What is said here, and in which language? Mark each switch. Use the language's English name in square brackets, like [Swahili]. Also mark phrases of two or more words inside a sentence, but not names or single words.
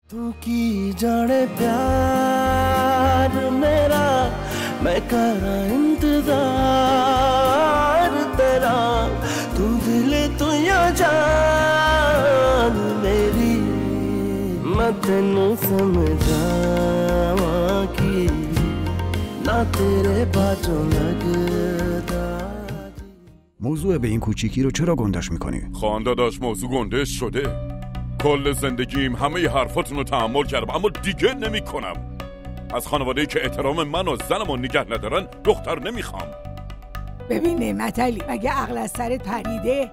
[Punjabi] ਤੂੰ ਕੀ ਜਾਣੇ ਪਿਆਰ ਮੇਰਾ ਮੈਂ ਕਰਾਂ ਇੰਤਜ਼ਾਰ ਤੇਰਾ ਤੂੰ ਦਿਲ ਤੂੰ ਯਾ ਜਾਨ ਮੇਰੀ ਮੈਂ ਤੈਨੂੰ ਸਮਝਾਵਾਂ ਕੀ ਨਾ ਤੇਰੇ ਬਾਜੂ ਲਗਦਾ [Persian] موضوع به این کوچیکی رو چرا گندش میکنی؟ خان داداش موضوع گندش شده. کل زندگیم همه حرفاتون رو تحمل کردم اما دیگه نمی کنم. از خانواده‌ای که احترام من و زنم رو نگه ندارن دختر نمیخوام. ببین نعمت علی مگه عقل از سرت پریده؟